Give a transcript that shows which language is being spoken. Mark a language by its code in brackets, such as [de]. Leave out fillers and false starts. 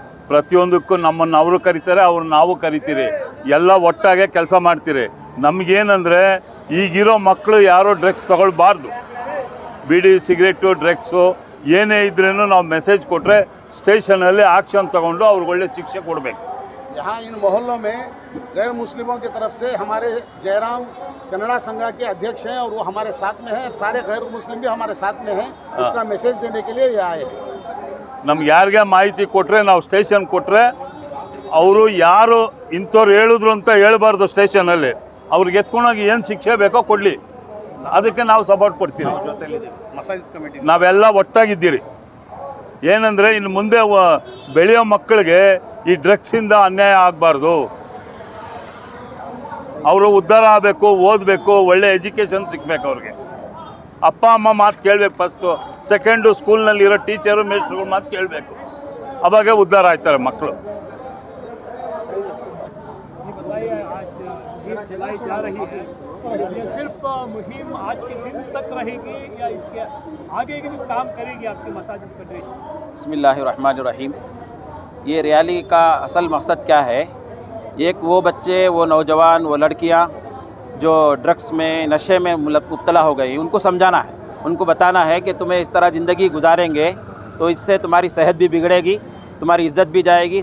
[kn] ಪ್ರತಿಯೊಂದಕ್ಕೂ ನಮ್ಮನ್ನು ಅವರು ಕರೀತಾರೆ, ಅವ್ರು ನಾವು ಕರಿತೀರಿ, ಎಲ್ಲ ಒಟ್ಟಾಗೆ ಕೆಲಸ ಮಾಡ್ತೀರಿ. ನಮಗೇನಂದರೆ ಈಗಿರೋ ಮಕ್ಕಳು ಯಾರೋ ಡ್ರಗ್ಸ್ ತಗೊಳ್ಬಾರ್ದು. ಬೀಡಿ, ಸಿಗರೇಟು, ಡ್ರಗ್ಸು ಏನೇ ಇದ್ರೂ ನಾವು ಮೆಸೇಜ್ ಕೊಟ್ಟರೆ ಸ್ಟೇಷನಲ್ಲಿ ಆಕ್ಷನ್ ತಗೊಂಡು ಅವ್ರಿಗೆ ಒಳ್ಳೆ ಶಿಕ್ಷೆ ಕೊಡಬೇಕು. [hi] यहाँ इन मोहल्लों में गैर मुस्लिमों की तरफ से हमारे जयराम कन्नड़ा संघ के अध्यक्ष हैं और वो हमारे साथ में हैं। सारे गैर मुस्लिम भी हमारे साथ में हैं। उसका मैसेज देने के लिए ये आए हैं। [kn] ನಮ್ಗೆ ಯಾರಿಗೆ ಮಾಹಿತಿ ಕೊಟ್ಟರೆ, ನಾವು ಸ್ಟೇಷನ್ ಕೊಟ್ಟರೆ, ಅವರು ಯಾರು ಇಂಥವ್ರು ಹೇಳಿದ್ರು ಅಂತ ಹೇಳ್ಬಾರ್ದು. ಸ್ಟೇಷನಲ್ಲಿ ಅವ್ರಿಗೆ ಎತ್ಕೊಂಡೋಗಿ ಏನು ಶಿಕ್ಷೆ ಬೇಕೋ ಕೊಡಲಿ, ಅದಕ್ಕೆ ನಾವು ಸಪೋರ್ಟ್ ಕೊಡ್ತೀವಿ. ಮಸಾಜಿದ್ ಕಮಿಟಿ ನಾವೆಲ್ಲ ಒಟ್ಟಾಗಿದ್ದೀರಿ. ಏನಂದರೆ ಇನ್ನು ಮುಂದೆ ಬೆಳೆಯೋ ಮಕ್ಕಳಿಗೆ ಈ ಡ್ರಗ್ಸಿಂದ ಅನ್ಯಾಯ ಆಗಬಾರ್ದು. ಅವರು ಉದ್ಧಾರ ಆಗಬೇಕು, ಓದಬೇಕು, ಒಳ್ಳೆ ಎಜುಕೇಷನ್ ಸಿಗಬೇಕು. ಅವ್ರಿಗೆ ಅಪ್ಪ ಅಮ್ಮ ಮಾತು ಕೇಳಬೇಕು ಫಸ್ಟು. ಸೆಕೆಂಡು ಸ್ಕೂಲ್ನಲ್ಲಿರೋ ಟೀಚರು, ಮೇಸ್ಟ್ರುಗಳ ಮಾತು ಕೇಳಬೇಕು. ಅವಾಗೇ ಉದ್ಧಾರ ಆಯ್ತಾರೆ ಮಕ್ಕಳು. [hi] चलाई जा रही है, ये सिर्फ मुहिम आज के दिन तक रहेगी या इसके आगे भी काम करेगी आपकी मसाजिद फेडरेशन? बिस्मिल्लाहिर्रहमानिर्रहीम। ये रैली का असल मकसद क्या है? एक वो बच्चे, वो नौजवान, वो लड़कियां जो ड्रग्स में, नशे में मुब्तला हो गई, उनको समझाना है, उनको बताना है कि तुम्हें इस तरह ज़िंदगी गुजारेंगे तो इससे तुम्हारी सेहत भी बिगड़ेगी, तुम्हारी इज़्ज़त भी जाएगी।